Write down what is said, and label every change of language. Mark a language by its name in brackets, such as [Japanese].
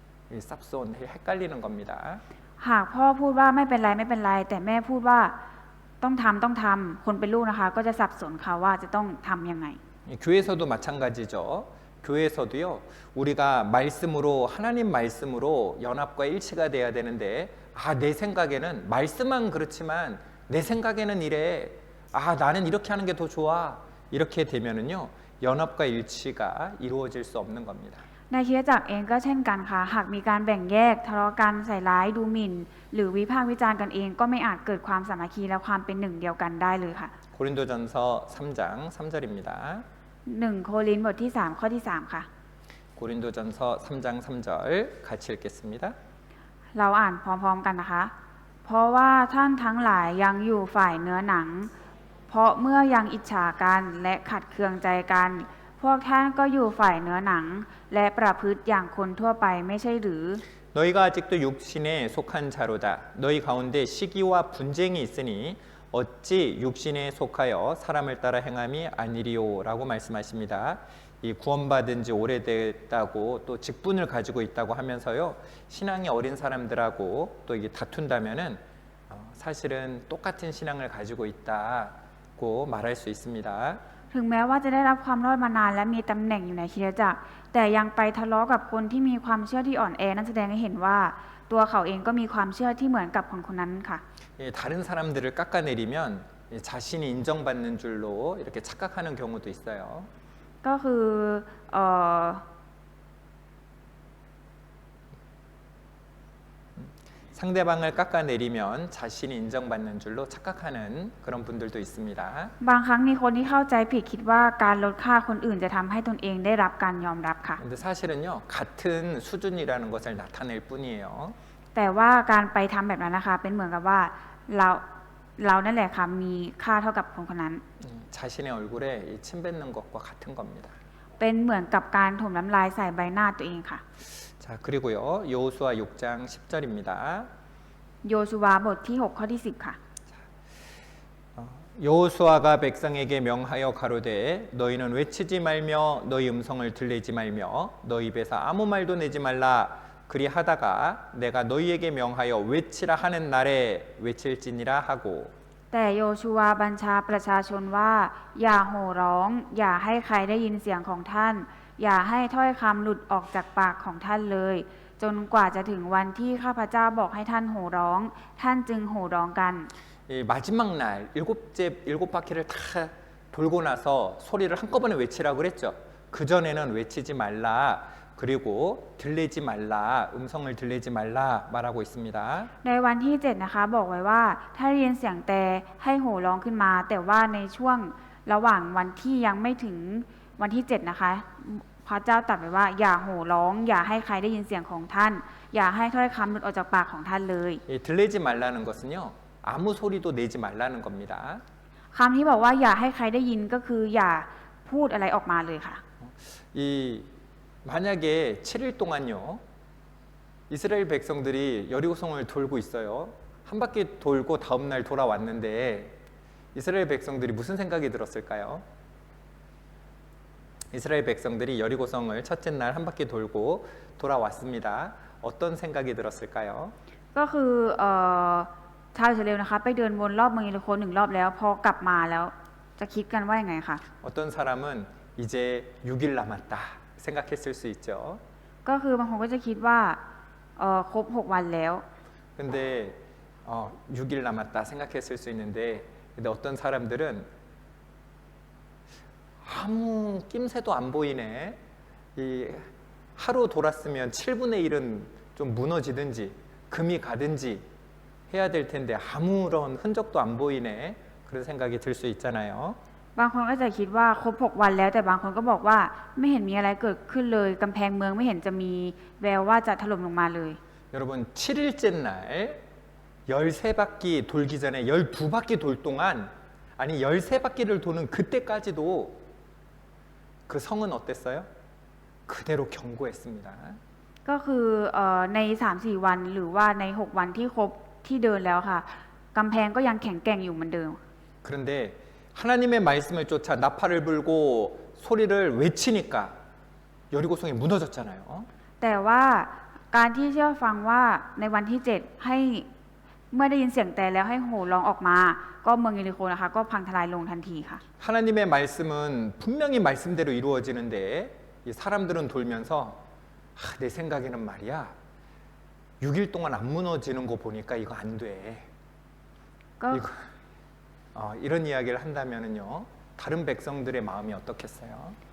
[Korean] 이 쌉손 헷갈리는 겁니다. [Thai] หากพ่อพูดว่าไม่เป็นไรไม่เป็นไร แต่แม่พูดว่าต้องทำคนเป็นลูกนะคะ ก็จะสับสนค่ะว่าจะต้องทำยังไง [Korean] 교회에서도 마찬가지죠. 교회에서도요, 우리가 말씀으로, 하나님 말씀으로 연합과 일치가 돼야 되는데, 내 생각에는 말씀만 그렇지만 내 생각에는 이래, 나는 이렇게 하는 게 더 좋아, 이렇게 되면은요, 연합과 일치가 이루어질 수 없는 겁니다. [Thai] ในคริสตจักรเองก็เช่นกันค่ะ หากมีการแบ่งแยกทะเลาะกันใส่ร้ายดูหมิ่น หรือวิพากษ์วิจารณ์กันเองก็ไม่อาจเกิดความสามัคคีและความเป็นหนึ่งเดียวกันได้เลยค่ะ [Korean] 고린도전서 3장 3절입니다. [Thai] 1 โครินธ์บทที่ 3 ข้อที่ 3 ค่ะ [Korean] 고린도전서 3장 3절 같이 읽겠습니다. [Thai] เราอ่านพร้อมๆกันนะคะ เพราะว่าท่านทั้งหลายยังอยู่ฝ่ายเนื้อหนัง เพราะเมื่อยังอิจฉากันและขัดเคืองใจกัน พวกท่านก็อยู่ฝ่ายเนื้อหนัง และประพฤติอย่างคนทั่วไปไม่ใช่หรือ [Korean] 너희가 아직도 육신에 속한 자로다. 너희 가운데 시기와 분쟁이 있으니 어찌 육신에 속하여 사람을 따라 행함이 아니리요라고 말씀하십니다. 이 구원받은 지 오래됐다고 또 직분을 가지고 있다고 하면서요, 신앙이 어린 사람들하고 또 이게 다툰다면은 사실은 똑같은 신앙을 가지고 있다고 말할 수 있습니다. [Thai] ถึงแม้ว่าจะได้รับความรอดมานานและมีตำแหน่งอยู่ในคริสตจักรแต่ยังไปทะเลาะกับคนที่มีความเชื่อที่อ่อนแอนั่นแสดงให้เห็นว่า ตัวเขาเองก็มีความเชื่อที่เหมือนกับคนคนนั้นค่ะ [Korean] 다른 사람들을 깎아내리면 자신이 인정받는 줄로 이렇게 착각하는 경우도 있어요. [Thai] ก็คือเอ่อ [Korean] 상대방을 깎아내리면 자신이 인정받는 줄로 착각하는 그런 분들도 있습니다. [Thai] บางครั้งมีคนที่เข้าใจผิดคิดว่าการลดค่าคนอื่นจะทำให้ตนเองได้รับการยอมรับค่ะ [Korean] 근데 사실은요, 같은 수준이라는 것을 나타낼 뿐이에요. [Thai] แต่ว่าการไปทำแบบนั้นนะคะเป็นเหมือนกับว่าเรานั่นแหละค่ะมีค่าเท่ากับคนคนนั้น [Korean] 자신의 얼굴에 침 뱉는 것과 같은 겁니다. [Thai] เป็นเหมือนกับการถมน้ำลายใส่ใบหน้าตัวเองค่ะ [Korean] 자, 그리고요, 여호수아 6장 10절입니다. [Thai] โยชูวาบทที่ 6 ข้อที่ 10 ค่ะ [Korean] 여호수아가 백성에게 명하여 가로되 너희는 외치지 말며 너희 음성을 들리지 말며 너희 입에서 아무 말도 내지 말라 그리하다가 내가 너희에게 명하여 외치라 하는 날에 외칠지니라 하고 [Thai] แต่โยชูวาบัญชาประชาชนว่าอย่าโห่ร้องอย่าให้ใครได้ยินเสียงของท่าน อย่าให้ถ้อยคำหลุดออกจากปากของท่านเลย จนกว่าจะถึงวันที่ข้าพเจ้าบอกให้ท่านโห่ร้อง ท่านจึงโห่ร้องกัน [Korean] 마지막 날 일곱 바퀴를 다 돌고 나서 소리를 한꺼번에 외치라고 그랬죠. 그 전에는 외치지 말라. 그 그리고 들리지 말라, 음성을 들리지 말라 말하고 있습니다. [Thai] ในวันที่7นะคะบอกไว้ว่าถ้าได้ยินเสียงแต่ให้โห่ร้องขึ้นมา แต่ว่าในช่วงระหว่างวันที่ยังไม่ถึงวันที่7นะคะพระเจ้าตรัสไว้ว่าอย่าโห่ร้องอย่าให้ใครได้ยินเสียงของท่าน อย่าให้ถ้อยคำหลุดออกจากปากของท่านเลย [Korean] 이 들리지 말라는 것은요, 아무 소리도 내지 말라는 겁니다. [Thai] คำที่บอกว่าอย่าให้ใครได้ยินก็คืออย่าพูดอะไรออกมาเลยค่ะ [Korean] 이 만약에 7일 동안요, 이스라엘 백성들이 여리고성을 돌고 있어요. 한 바퀴 돌고 다음 날 돌아왔는데 이스라엘 백성들이 무슨 생각이 들었을까요? 이스라엘 백성들이 여리고성을 첫째 날 한 바퀴 돌고 돌아왔습니다. 어떤 생각이 들었을까요? [Thai] ก็คือชาวอิสราเอลนะคะไปเดินวนรอบเมืองเยริโค1 รอบแล้วพอกลับมาแล้วจะคิดกันว่ายังไงคะ [Korean] 어떤 사람은 이제 6일 남았다 생각했을 수 있죠. [Thai] ก็คือบางคนก็จะคิดว่าครบ6 วันแล้ว [Korean] 근데 6일 남았다 생각했을 수 있는데 근데 어떤 사람들은 아무 낌새도 안 보이네. 이 하루 돌았으면 7분의 1은 좀 무너지든지 금이 가든지 해야 될 텐데 아무런 흔적도 안 보이네. 그런 생각이 들 수 있잖아요. [Thai] บางคนก็จะคิดว่าครบ6 วันแล้วแต่บางคนก็บอกว่าไม่เห็นมีอะไรเกิดขึ้นเลยกำแพงเมืองไม่เห็นจะมีแววว่าจะถล่มลงมาเลย [Korean] 여러분 7일째 날 13바퀴 돌기 전에 12바퀴 돌 동안 아니 13바퀴를 도는 그때까지도 그 성은 어땠어요? 그대로 견고했습니다. [Thai] ก็คือใน 3-4 วันหรือว่าใน6 วันที่ครบที่เดินแล้วค่ะกำแพงก็ยังแข็งแกร่งอยู่เหมือนเดิม [Korean] 그런데 하나님의 말씀을 쫓아 나팔을 불고 소리를 외치니까 여리고성이 무너졌잖아요. [Thai] แต่ว่าการที่เชื่อฟังว่าในวันที่7ให้เมื่อได้ยินเสียงแต่แล้วให้โห่ร้องออกมาก็เมืองเยริโคนะคะก็พังทลายลงทันทีค่ะ [Korean] 하나님의 말씀은 분명히 말씀대로 이루어지는데 이 사람들은 돌면서 내 생각에는 말이야 6일 동안 안 무너지는 거 보니까 이거 안 돼. ก็ 이거, 이런 이야기를 한다면은요 다른 백성들의 마음이 어떻겠어요?